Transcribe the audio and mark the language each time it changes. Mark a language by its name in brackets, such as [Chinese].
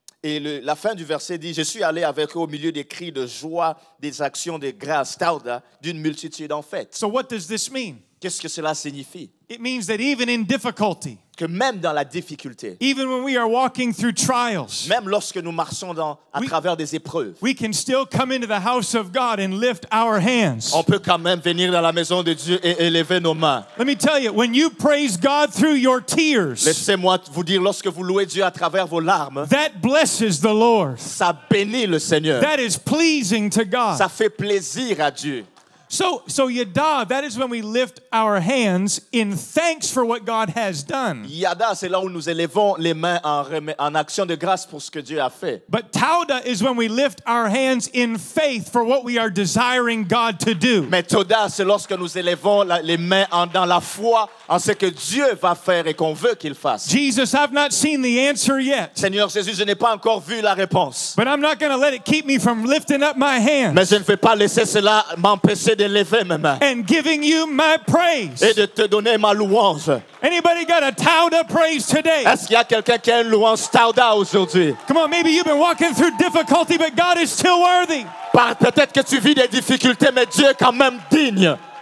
[French] Et la fin du verset dit, je suis allé avec eux au milieu des cris de joie, des actions de grâce, tauda, d'une multitude en fête. [English] So what does this mean? [French] Qu'est-ce que cela signifie? [English] It means that even in difficulty, [French] Que même dans la difficulté, [English] even when we are walking through trials, [French] même lorsque nous marchons à Oui. travers des épreuves, [English] we can still come into the house of God and lift our hands. [French] on peut quand même venir dans la maison de Dieu et élever nos mains. [English] Let me tell you, when you praise God through your tears, [French] Laissez-moi vous dire, lorsque vous louez Dieu à travers vos larmes, [English] that blesses the Lord. [French] ça bénit le Seigneur. [English] That is pleasing to God. [French] Ça fait plaisir à Dieu. [English] So Yada, that is when we lift our hands in thanks for what God has done. [French] Yada, c'est là où nous élevons les mains en action de grâce pour ce que Dieu a fait. [English] But Tauda is when we lift our hands in faith for what we are desiring God to do. [French] Mais Toda, c'est lorsque nous élevons les mains dans la foi en ce que Dieu va faire et qu'on veut qu'il fasse. [English] Jesus, I've not seen the answer yet, [French] Seigneur Jésus, je n'ai pas encore vu la réponse. [English] but I'm not going to let it keep me from lifting up my hands [French] Mais je ne vais pas laisser cela m'empêcher de lever mes mains [English] and giving you my praise. [French] et de te donner ma louange. [English] Anybody got a Tauda praise today? [French] Est-ce qu'il y a quelqu'un qui a une louange Tauda aujourd'hui? [English] Come on, maybe you've been walking through difficulty, but God is still worthy. [French] Peut-être que tu vis des difficultés, mais Dieu est quand même digne.